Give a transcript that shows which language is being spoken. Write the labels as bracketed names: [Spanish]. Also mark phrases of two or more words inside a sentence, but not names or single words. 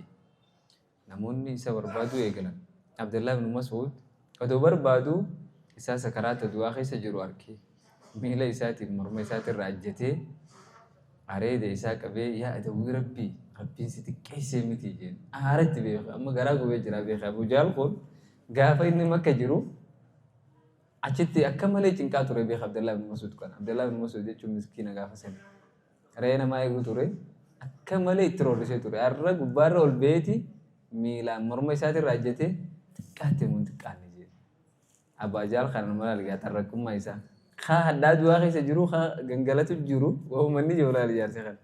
[Oromo] Namoonni isa barbaadu eegalan. Abdullah ibn Mas'ud odoo barbaadu isaa sakaraata du'aa keessa jiru argee miila isaatiin morma isaatirraa ajjatee areeda isaa qabee yaa adawwii rabbiin si xiqqeessee miti jeen. Aaratti beeka amma garaa gubee jira beeka. Abii Jahl kun gaafa inni Makka jiru achitti akka malee cinqaa ture beeka Abdullah ibn Mas'ud kana. Abdullah ibn Mas'ud jechuun miskiina gaafa sana. Re'ee namaa eegu ture akka malee itti roorrisee ture. Har'a gubbaarra ol beeti miilaan morma isaatirraa ajjatee xiqqaatte mun xiqqaanne jee. Abii Jahl kana nama laaligaa tarraqqummaa isaa. Haa haddaa du'aa keessa jiru haa gangalatu jiru waa'umanni ijoollee ijaarse kana.